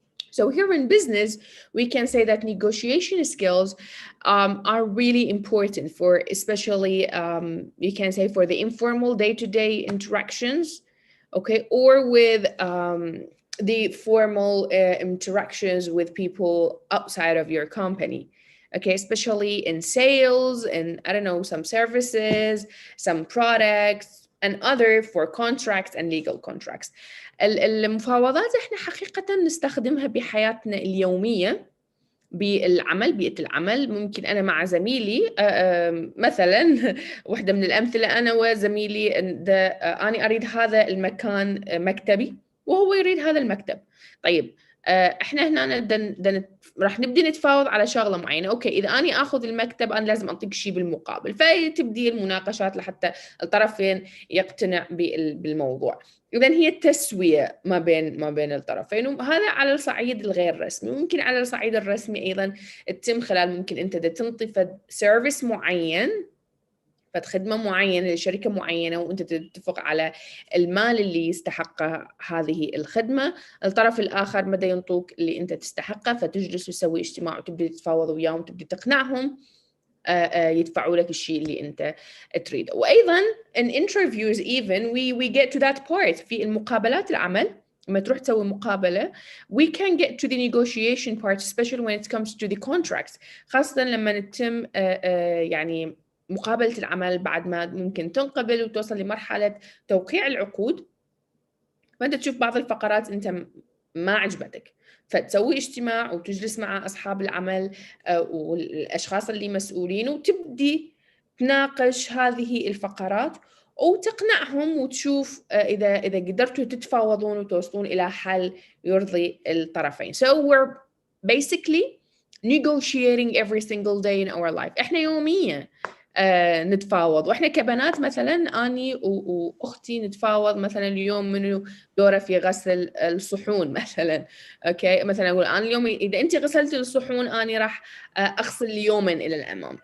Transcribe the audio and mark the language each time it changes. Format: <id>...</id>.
<en>So here in business, we can say that negotiation skills are really important for, especially you can say for the informal day-to-day interactions, okay, or with the formal interactions with people outside of your company. Okay, especially in sales and I don't know, some services, some products, and other for contracts and legal contracts.</en> <ar>المفاوضات احنا حقيقة نستخدمها بحياتنا اليومية بالعمل، بيئة العمل. ممكن أنا مع زميلي مثلا واحدة من الأمثلة، أنا وزميلي أنا أريد هذا المكان مكتبي وهو يريد هذا المكتب. طيب احنا هنا راح نبدي نتفاوض على شغله معينه. اوكي، اذا اني اخذ المكتب انا لازم اعطيك شيء بالمقابل، فتبدي المناقشات لحتى الطرفين يقتنع بالموضوع. اذا هي التسويه ما بين الطرفين، وهذا على الصعيد الغير رسمي. ممكن على الصعيد الرسمي ايضا تتم خلال ممكن انت تنطي سيرفيس معين، خدمة معينة لشركة معينة، وأنت تتفق على المال اللي يستحقه هذه الخدمة. الطرف الآخر مدى ينطوك اللي أنت تستحقه، فتجلس وتسوي اجتماع وتبدأ تتفاوض وياهم وتبدأ تقنعهم يدفعوا لك الشيء اللي أنت تريده. وأيضا</ar> <en>in interviews even we get to that part.</en> <ar>في المقابلات العمل لما تروح تسوي مقابلة</ar> <en>we can get to the negotiation part especially when it comes to the contracts،</en> <ar>خاصة لما نتم يعني مقابلة العمل بعد ما ممكن تنقبل وتوصل لمرحلة توقيع العقود. فأنت تشوف بعض الفقرات أنت ما عجبتك، فتسوي اجتماع وتجلس مع أصحاب العمل والأشخاص اللي مسؤولين وتبدي تناقش هذه الفقرات وتقنعهم، وتشوف إذا قدرتوا تتفاوضون وتوصلون إلى حل يرضي الطرفين.</ar> <en>So we're basically negotiating every single day in our life.</en> <ar>إحنا يوميا نتفاوض، واحنا كبنات مثلا اني واختي نتفاوض مثلا اليوم منو دوره في غسل الصحون مثلا. اوكي، مثلا اقول انا اليوم اذا انت غسلتي الصحون اني راح اغسل يوما الى الامام.</ar>